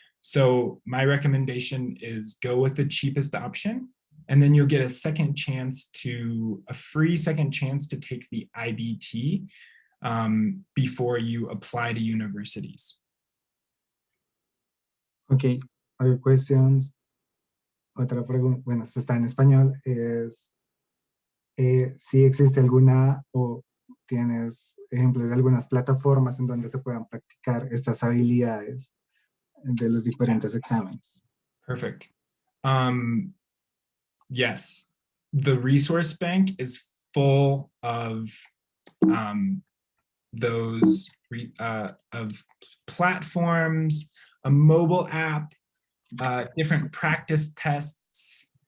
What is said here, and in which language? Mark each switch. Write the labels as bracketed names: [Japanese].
[English] So my recommendation is go with the cheapest option, and then you'll get a free second chance to take the IBT before you apply to universities. Okay, other questions. [Spanish] Otra pregunta, bueno, esto está en español, es si existe alguna o tienes ejemplos de algunas plataformas en donde se puedan practicar estas habilidades de los diferentes exámenes. [English] Perfect. Yes, the resource bank is full of those of platforms, a mobile app, different practice tests.